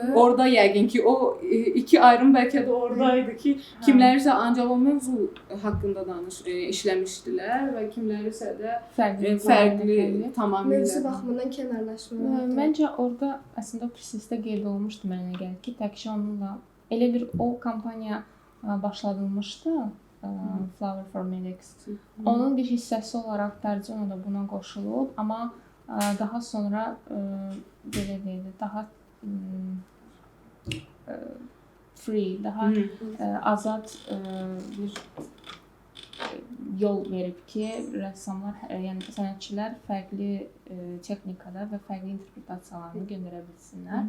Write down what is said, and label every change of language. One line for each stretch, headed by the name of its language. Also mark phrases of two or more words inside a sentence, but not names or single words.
Azerbaijani: Orada yəqin ki, o iki ayrım bəlkə də oradaydı ki, kimlərisə ancaq o mövzu haqqında işləmişdilər və kimlərisə də fərqli tamamilə. Mövzu baxımından kənarlaşmalar. Məncə orada əslində o prosesdə qeyd olunmuşdu mənə gəlir ki, təkcə onunla elə bir o kampaniya başladılmışdı. Flower for Medics. Onun bir hissəsi olaraq Tarcona da buna qoşulub, amma daha sonra belə deyildi, daha free, daha azad bir yol verib ki, rəssamlar, yəni sənətçilər fərqli texnikada və fərqli interpretasiyalarını göndərə bilsinlər.